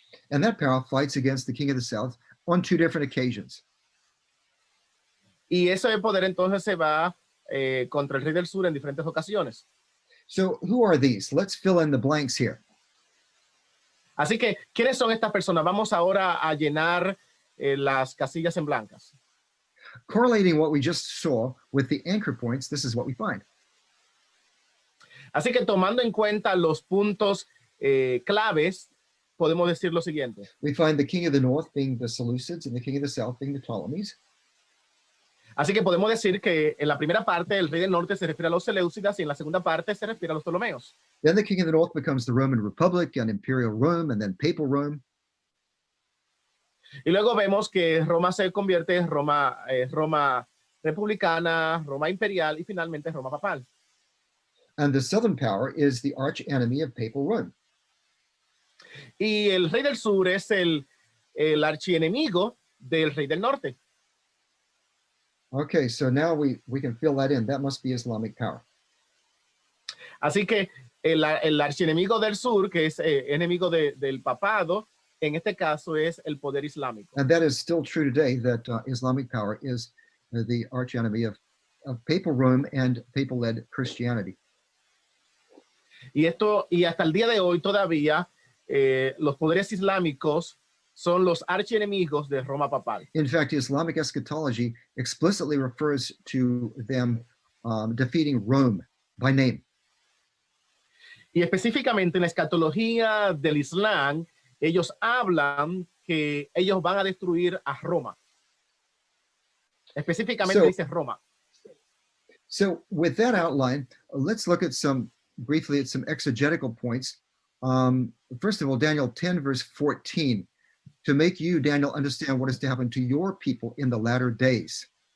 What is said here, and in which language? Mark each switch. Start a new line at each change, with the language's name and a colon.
English: And that power fights against the king of the south on two different occasions.
Spanish: Y ese poder entonces se va contra el rey del sur en diferentes ocasiones.
English: So who are these? Let's fill in the blanks here.
Spanish: Así que, ¿quiénes son estas personas? Vamos ahora a llenar las casillas en blancas.
English: Correlating what we just saw with the anchor points, this is what we find.
Spanish: Así que tomando en cuenta los puntos claves, podemos decir lo siguiente.
English: We find the king of the north being the Seleucids and the king of the south being the Ptolemies.
Spanish: Así que podemos decir que en la primera parte el rey del norte se refiere a los Seleucidas y en la segunda parte se refiere a los Ptolomeos.
English: Then the king of the north becomes the Roman Republic and imperial Rome and then papal Rome.
Spanish: Y luego vemos que Roma se convierte en Roma republicana, Roma imperial y finalmente Roma papal.
English: And the southern power is the arch enemy of papal Rome.
Spanish: Y el rey del sur es el archienemigo del rey del norte.
English: Okay, so now we can fill that in. That must be Islamic power.
Spanish: Así que el archienemigo del sur, que es enemigo del papado, en este caso es el poder islámico.
English: And that is still true today, that Islamic power is the arch enemy of papal Rome and papal-led Christianity.
Spanish: Y hasta el día de hoy todavía los poderes islámicos son los archienemigos de Roma papal.
English: In fact, Islamic eschatology explicitly refers to them defeating Rome by name.
Spanish: Y específicamente en la escatología del Islam, ellos hablan que ellos van a destruir a Roma. Específicamente dice Roma.
English: So with that outline, let's look at briefly at some exegetical points. First of all, Daniel 10, verse 14, to make you, Daniel, understand what is to happen to your people in the latter days.